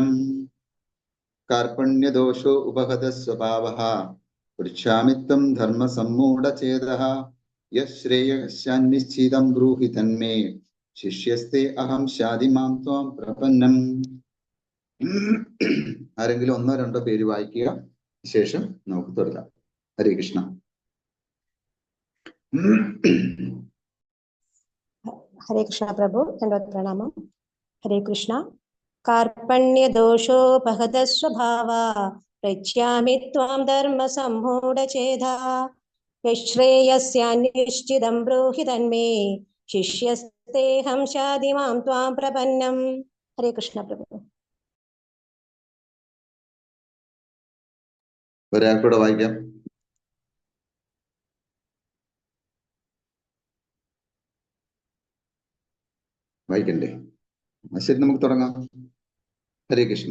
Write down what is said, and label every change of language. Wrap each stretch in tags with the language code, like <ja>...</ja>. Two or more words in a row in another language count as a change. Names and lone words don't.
<sa>കാർപ്പണ്യദോഷോ ഉപഹത സ്വഭാവഃ പൃച്ഛാമിത്വം ധർമ്മസമ്മൂഢചേതഃ യശ്രേയസ്യാനിശ്ചിതം ബ്രൂഹി തന്മേ ശിഷ്യസ്തേ അഹം ശാതി മാം ത്വാം പ്രപന്നം.</sa> <ml>ആരെങ്കിലും 1-2 പേര് വായിക്കുക. ശേഷം നമുക്ക് തുടരാം. ഹരേ കൃഷ്ണ.</ml> <hi>हरे कृष्ण प्रभु दंडवत प्रणाम। हरे कृष्ण।</hi> <sa>कार्पण्य दोषोपहत स्वभावा पृच्छामि त्वां धर्म सम्मूढचेधा यश्रेयस्यान्निश्चितं ब्रूहि तन्मे शिष्यस्तेऽहं शाधिमां त्वां प्रपन्नम्।</sa> <hi>हरे कृष्ण प्रभु।</hi> <ml>ഒരാൾക്കൂടെ വായിക്കാം. വായിക്കണ്ടേ? ശരി, നമുക്ക് തുടങ്ങാം. ഹരേ കൃഷ്ണ.</ml>